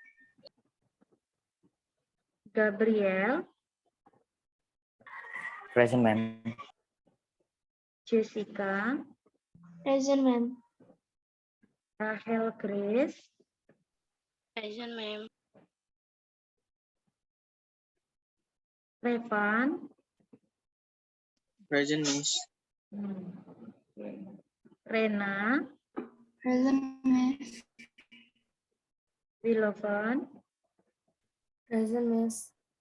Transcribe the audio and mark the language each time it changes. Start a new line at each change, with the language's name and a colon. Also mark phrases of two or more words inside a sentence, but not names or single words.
English: Gabriel. Present, ma'am. Jessica. Present, ma'am. Rachel Grace. Present, ma'am. Revan. Present, miss. Rena. Present, miss. Willovan. Present, miss.